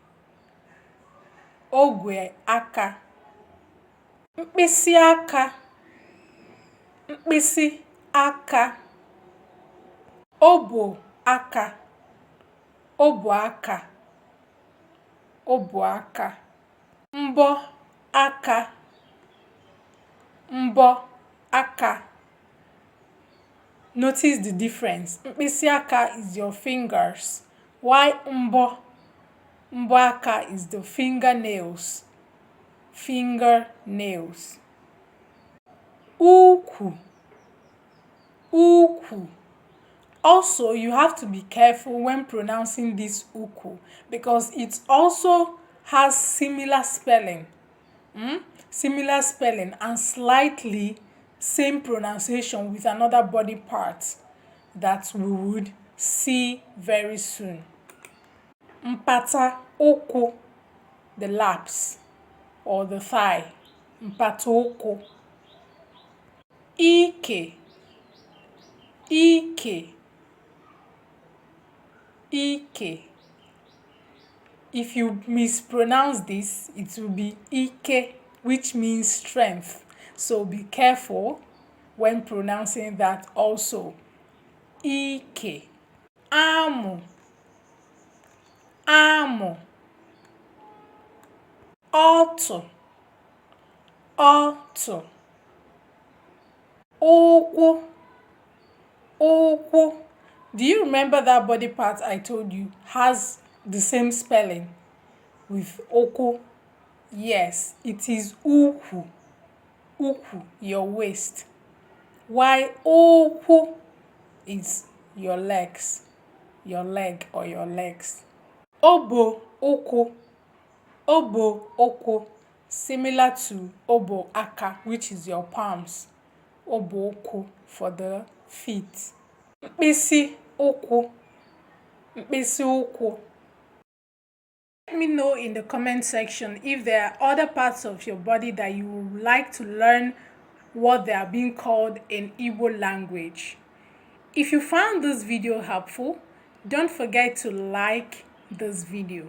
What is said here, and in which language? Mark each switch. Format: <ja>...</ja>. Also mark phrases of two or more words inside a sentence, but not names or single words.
<ig>ogwe aka, mkpịsị aka, mkpịsị aka, obo aka, obo aka, obo aka, mbọ aka, mbọ aka.</ig> <en>Notice the difference.</en> <ig>Mkpịsị aka</ig> <en>is your fingers, while</en> <ig>mbọ aka</ig> <en>is the fingernails. Fingernails.</en> <ig>Ukwu, ukwu.</ig> <en>Also, you have to be careful when pronouncing this ukwu, because it also has similar spelling. Similar spelling and slightly same pronunciation with another body part that we would see very soon.</en> <ig>Mpata ụkwụ,</ig> <en>the laps or the thigh.</en> <ig>Mpata ụkwụ. Ike, ike, ike.</ig> <en>If you mispronounce this, it will be ike, which means strength. So be careful when pronouncing that also.</en> <ig>Ike. Amụ, amụ. Ọtụ, ọtụ. Ụkwụ, ụkwụ.</ig> <en>Do you remember that body part I told you has the same spelling with oko? Yes, it is ukwu. Ukwu, your waist. While okwu is your legs, your leg or your legs.</en> <ig>Obo oko, obo oko,</ig> <en>similar to</en> <ig>obo aka,</ig> <en>which is your palms.</en> <ig>Obo oko</ig> <en>for the feet.</en> <ig>Mkpịsị ụkwụ, mkpịsị ụkwụ.</ig> <en>Let me know in the comment section if there are other parts of your body that you would like to learn what they are being called in Igbo language. If you found this video helpful, don't forget to like this video.</en>